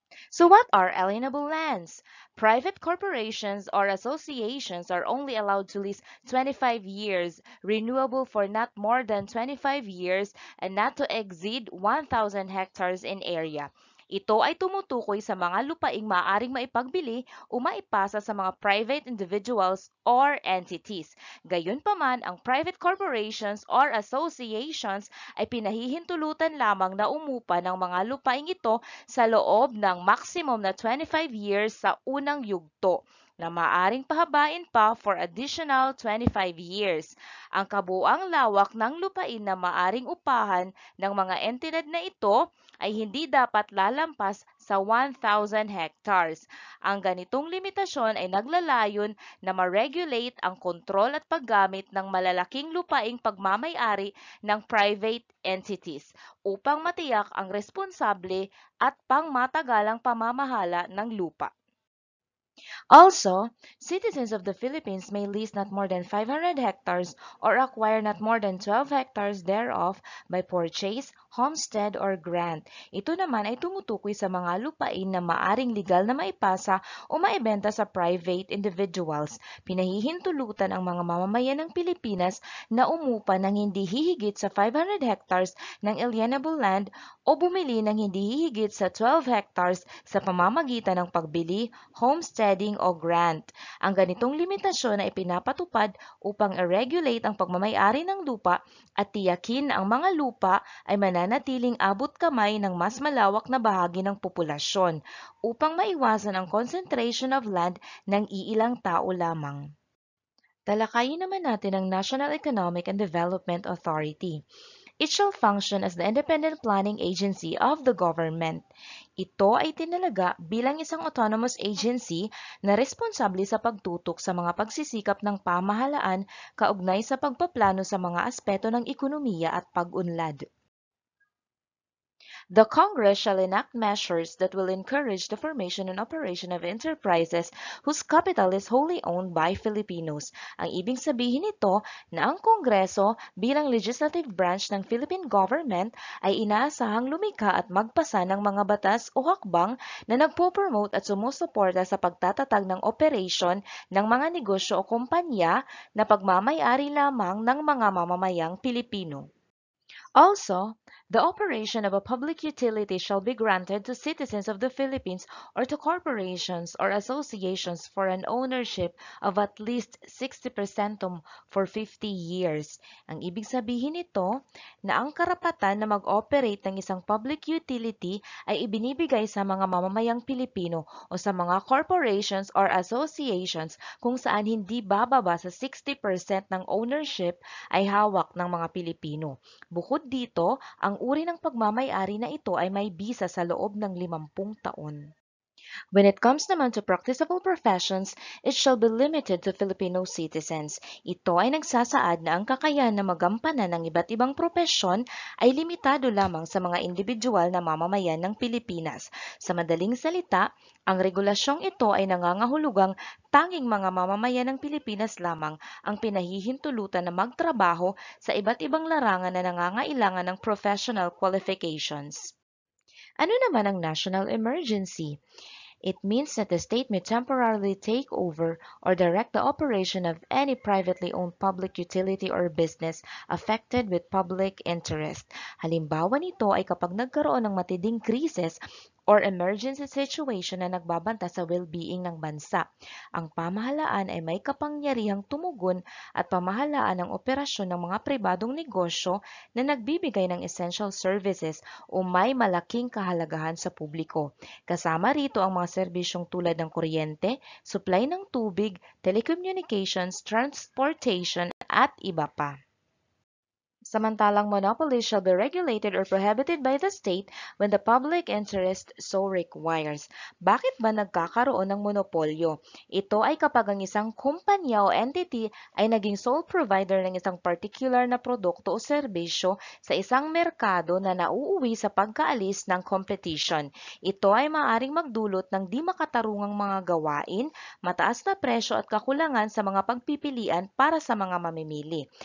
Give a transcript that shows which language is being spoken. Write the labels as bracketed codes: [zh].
[en] So what are alienable lands? Private corporations or associations are only allowed to lease 25 years, renewable for not more than 25 years, and not to exceed 1,000 hectares in area. [tl] Ito ay tumutukoy sa mga lupaing maaaring maipagbili o maipasa sa mga [en] private individuals or entities. [tl] Gayunpaman, ang [en] private corporations or associations [tl] ay pinahihintulutan lamang na umupa ng mga lupaing ito sa loob ng maximum na 25 years sa unang yugto na maaring pahabain pa [en] for additional 25 years. [tl] Ang kabuang lawak ng lupain na maaring upahan ng mga entidad na ito ay hindi dapat lalampas sa 1,000 hectares. Ang ganitong limitasyon ay naglalayon na ma-regulate ang kontrol at paggamit ng malalaking lupaing pagmamay-ari ng [en] private entities [tl] upang matiyak ang responsable at pangmatagalang pamamahala ng lupa. [en] Also, citizens of the Philippines may lease not more than 500 hectares or acquire not more than 12 hectares thereof by purchase, homestead, or grant. [tl] Ito naman ay tumutukoy sa mga lupain na maaring legal na maipasa o maibenta sa private individuals. Pinahihintulutan ang mga mamamayan ng Pilipinas na umupa ng hindi hihigit sa 500 hectares ng alienable land o bumili ng hindi hihigit sa 12 hectares sa pamamagitan ng pagbili, homesteading o grant. Ang ganitong limitasyon ay pinapatupad upang i-regulate ang pagmamay-ari ng lupa at tiyakin ang mga lupa ay mananatiling abot kamay ng mas malawak na bahagi ng populasyon upang maiwasan ang [en] concentration of land [tl] ng iilang tao lamang. Talakayin naman natin ang National Economic and Development Authority. [en] It shall function as the independent planning agency of the government. [tl] Ito ay tinalaga bilang isang autonomous agency na responsable sa pagtutok sa mga pagsisikap ng pamahalaan kaugnay sa pagpaplano sa mga aspeto ng ekonomiya at pag-unlad. [en] The Congress shall enact measures that will encourage the formation and operation of enterprises whose capital is wholly owned by Filipinos. [tl] Ang ibig sabihin nito na ang Kongreso bilang [en] legislative branch [tl] ng [en] Philippine government [tl] ay inaasahang lumikha at magpasa ng mga batas o hakbang na nagpo-promote at sumusuporta sa pagtatatag ng operation ng mga negosyo o kumpanya na pagmamay-ari lamang ng mga mamamayang Pilipino. [en] Also, the operation of a public utility shall be granted to citizens of the Philippines or to corporations or associations for an ownership of at least 60% for 50 years. [tl] Ang ibig sabihin nito na ang karapatan na mag-operate ng isang public utility ay ibinibigay sa mga mamamayang Pilipino o sa mga [en] corporations or associations [tl] kung saan hindi bababa sa 60% ng ownership ay hawak ng mga Pilipino. Bukod dito, ang uri ng pagmamay-ari na ito ay may bisa sa loob ng 50 taon. [en] When it comes naman to practicable professions, it shall be limited to Filipino citizens. [tl] Ito ay nagsasaad na ang kakayahan na magampanan ng iba't ibang propesyon ay limitado lamang sa mga individual na mamamayan ng Pilipinas. Sa madaling salita, ang regulasyong ito ay nangangahulugang tanging mga mamamayan ng Pilipinas lamang ang pinahihintulutan na magtrabaho sa iba't ibang larangan na nangangailangan ng [en] professional qualifications. [tl] Ano naman ang national emergency? [en] It means that the state may temporarily take over or direct the operation of any privately owned public utility or business affected with public interest. [tl] Halimbawa nito ay kapag nagkaroon ng matinding krisis or [en] emergency situation [tl] na nagbabanta sa well-being ng bansa. Ang pamahalaan ay may kapangyarihang tumugon at pamahalaan ang operasyon ng mga pribadong negosyo na nagbibigay ng [en] essential services [tl] o may malaking kahalagahan sa publiko. Kasama rito ang mga serbisyong tulad ng kuryente, supply ng tubig, telecommunications, transportation at iba pa. [en] Samantalang monopolies shall be regulated or prohibited by the state when the public interest so requires. [tl] Bakit ba nagkakaroon ng monopolyo? Ito ay kapag ang isang kumpanya o entity ay naging [en] sole provider [tl] ng isang particular na produkto o serbisyo sa isang merkado na nauuwi sa pagkaalis ng competition. Ito ay maaaring magdulot ng di makatarungang mga gawain, mataas na presyo at kakulangan sa mga pagpipilian para sa mga mamimili.